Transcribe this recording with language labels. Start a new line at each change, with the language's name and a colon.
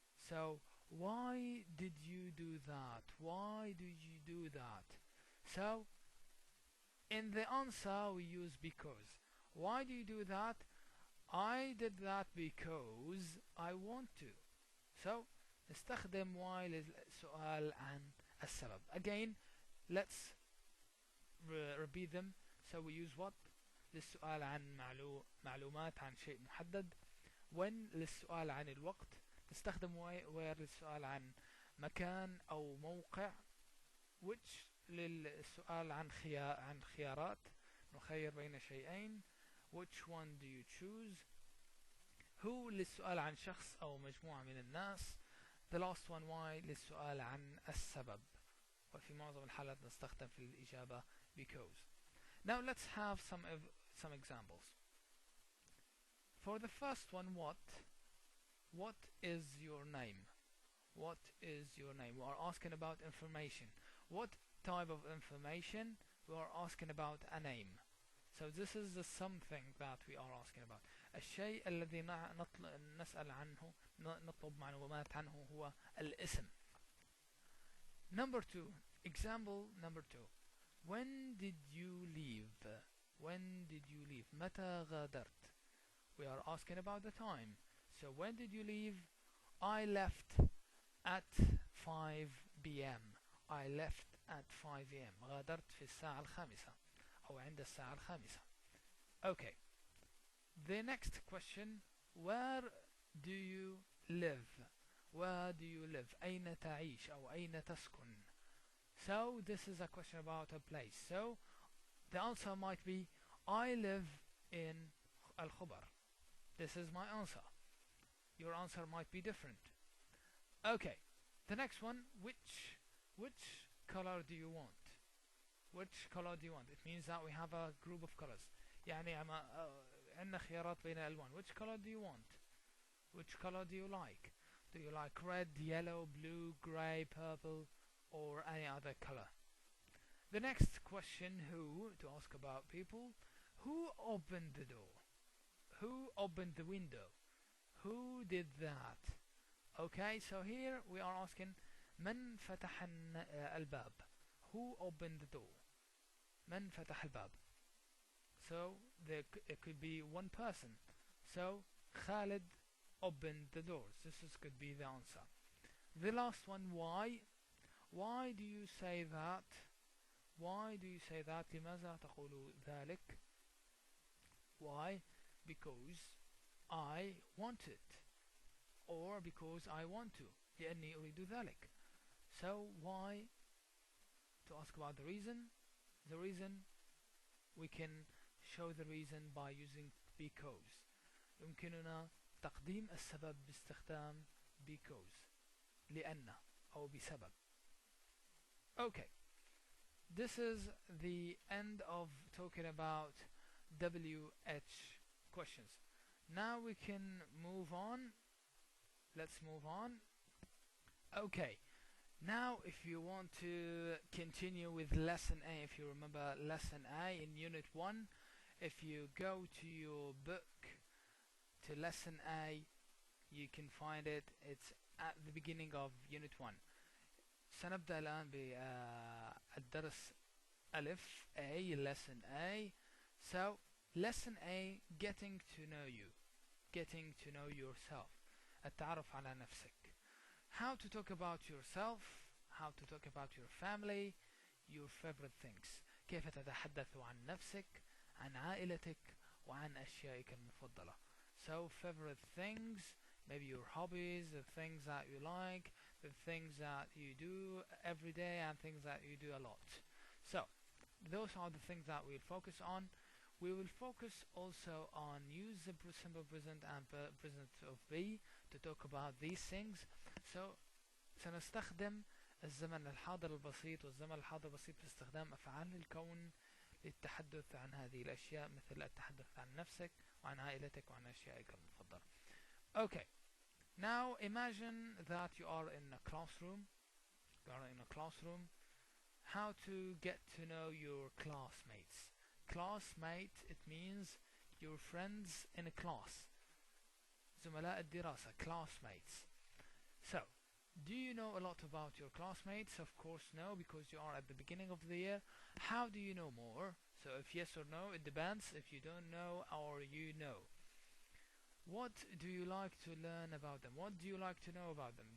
English: So why did you do that? Why did you do that? So in the answer we use because. Why do you do that? I did that because I want to.
Arabic: So نستخدم why للسؤال عن السبب.
English: Again, let's repeat them. So we use what
Arabic: للسؤال عن معلومات عن شيء محدد. when للسؤال عن الوقت. نستخدم where للسؤال عن مكان أو موقع. which للسؤال عن خيارات، نخير بين شيئين.
English: which one do you choose.
Arabic: who للسؤال عن شخص أو مجموعة من الناس.
English: the last one why
Arabic: للسؤال عن السبب، وفي معظم الحالات نستخدم في الإجابة because.
English: Now let's have some examples. For the first one, what is your name? What is your name? We are asking about information. What type of information? We are asking about a name. So this is the something that we are asking about.
Arabic: الشيء الذي نسأل عنه، نطلب معلومات عنه، هو الاسم.
English: Number 2, example number 2. When did you leave? When did you leave?
Arabic: متى غادرت?
English: We are asking about the time. So when did you leave? I left at 5 p.m. I left at 5 p.m.
Arabic: غادرت في الساعة الخامسة أو عند الساعة الخامسة.
English: Okay. The next question, where do you live? Where do you live?
Arabic: أين تعيش أو أين تسكن?
English: So this is a question about a place. So the answer might be I live in Al-Khubar. This is my answer. Your answer might be different. Okay. The next one, which color do you want? Which color do you want? It means that we have a group of colors.
Arabic: يعني عندنا خيارات بين الألوان.
English: Which color do you want? Which color do you like? Do you like red, yellow, blue, grey, purple, or any other color? The next question, who, to ask about people. Who opened the door? Who opened the window? Who did that? Okay, so here we are asking
Arabic: من فتح الباب.
English: Who opened the door?
Arabic: من فتح الباب.
English: So it could be one person. So Khalid opened the doors. Could be the answer. The last one, why? Why do you say that? Why do you say that?
Arabic: لماذا تقول ذلك?
English: Why? Because I want it, or because I want to.
Arabic: لأني أريد ذلك.
English: So why? To ask about the reason. The reason, we can show the reason by using because.
Arabic: يمكننا تقديم السبب باستخدام because. لأن أو بسبب.
English: Okay. This is the end of talking about WH questions. Now we can move on. Let's move on. Okay. Now, if you want to continue with lesson A, if you remember lesson A in unit 1, if you go to your book to lesson A, you can find it. It's at the beginning of unit 1.
Arabic: سنبدأ الآن بالدرس ألف A,
English: lesson A. So, lesson A, getting to know you, getting to know yourself,
Arabic: التعرف على نفسك.
English: How to talk about yourself, how to talk about your family, your favorite things.
Arabic: كيف تتحدث عن نفسك, عن عائلتك, وعن أشيائك المفضلة.
English: So favorite things, maybe your hobbies, the things that you like, the things that you do every day and things that you do a lot. So those are the things that we'll focus on. We will focus also on use the simple present and present of be to talk about these things.
Arabic: So سنستخدم الزمن الحاضر البسيط والزمن الحاضر البسيط في استخدام أفعال الكون للتحدث عن هذه الأشياء, مثل التحدث عن نفسك وعن عائلتك وعن أشيائك المفضلة.
English: Okay, now imagine that you are in a classroom. You are in a classroom. How to get to know your classmates. Classmate, it means your friends in a class.
Arabic: زملاء الدراسة, classmates.
English: So, do you know a lot about your classmates? Of course no, because you are at the beginning of the year. How do you know more? So if yes or no, it depends. If you don't know or you know. What do you like to learn about them? What do you like to know about them?